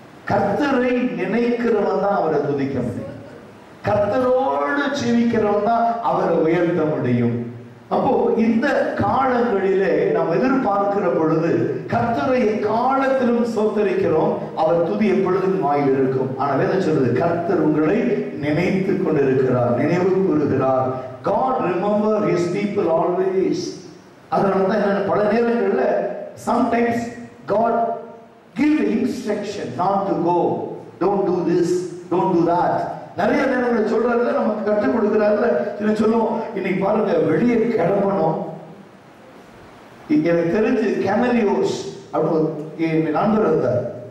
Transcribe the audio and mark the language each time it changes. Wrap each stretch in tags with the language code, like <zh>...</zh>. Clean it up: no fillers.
<ta>கர்த்தரை நினைக்கிறவன் தான் அவரை துதிக்க முடியும். கர்த்தரோடு ஜீவிக்கிறவன் தான் அவரை உயர்த்த முடியும். அப்போ இந்த காலங்களிலே நாம் எதிர்பார்க்கிற பொழுது கர்த்தரை காலத்திலும் ஸ்தோத்திரிக்கிறோம், அவர் துதி எப்பொழுதும் வாயில் இருக்கும். ஆனா வேதம் சொல்றது, கர்த்தர் உங்களை நினைத்து கொண்டிருக்கிறார், நினைவு கூறுகிறார்.</ta> <en>God remember his people always.</en> <ta>அதனால தான் என்ன, பல நேரங்கள்ல</ta> <en>sometimes God give the instruction not to go, don't do this, don't do that.</en> <ta>நிறைய நேரங்களை சொல்றாருல, நமக்கு கற்றுக் கொடுக்கிறாருல. சொல்லுவோம், இன்னைக்கு பாருங்க வெளியே கிளம்பணும். எனக்கு தெரிஞ்சு கெமலியோஸ் அப்படின்னு நண்பர் இருந்தார்.</ta>